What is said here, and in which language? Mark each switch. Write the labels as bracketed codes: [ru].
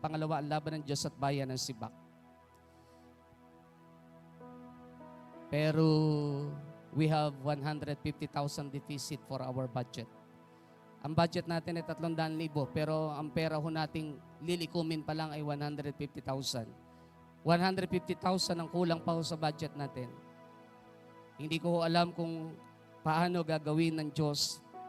[tl] Pangalawa, ang laban ng Diyos at bayan ng Sibak. [en] Pero we have 150,000 deficit for our budget. [tl] Ang budget natin ay 300,000, pero ang pera ho nating lilikumin pa lang ay 150,000. 150,000 ang kulang pa ho sa budget natin. Hindi ko ho alam kung paano gagawin ng Diyos.